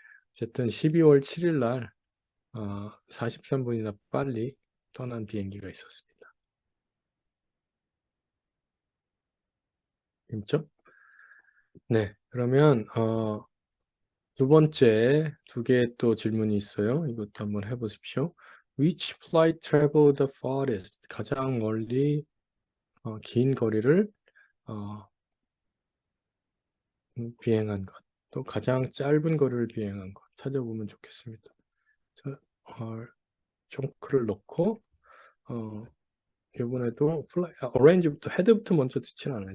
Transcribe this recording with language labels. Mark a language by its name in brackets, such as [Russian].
[Korean] 어쨌든 12월 7일 날 43분이나 빨리 떠난 비행기가 있었습니다. 재밌죠? 네, 그러면 두 번째 두 개 또 질문이 있어요. 이것도 한번 해보십시오. [English] Which flight traveled the farthest? [Korean] 가장 멀리 긴 거리를 어, 비행한 것. 또 가장 짧은 거리를 비행한 것 찾아보면 좋겠습니다. 자, 정크를 넣고 이번에도 어레인지부터 헤드부터 먼저 듣지는 않아요.